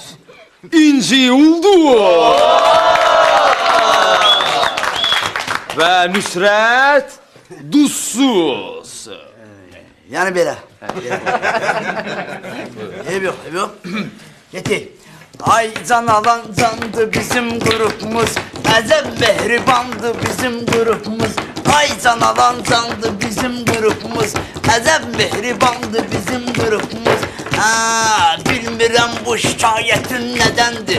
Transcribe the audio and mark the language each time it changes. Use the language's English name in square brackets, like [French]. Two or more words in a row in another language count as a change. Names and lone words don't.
[Azerbaijani] İnci oldu! Və Nüsrət duzsuz. Yəni belə. Eyb yox. Getir. Ay can alan candı bizim grubumuz. Əcəb mehribandı bizim grubumuz. Ay can alan candı bizim grubumuz. Əcəb mehribandı bizim grubumuz. Bilmirəm bu şikayetin nədəndir.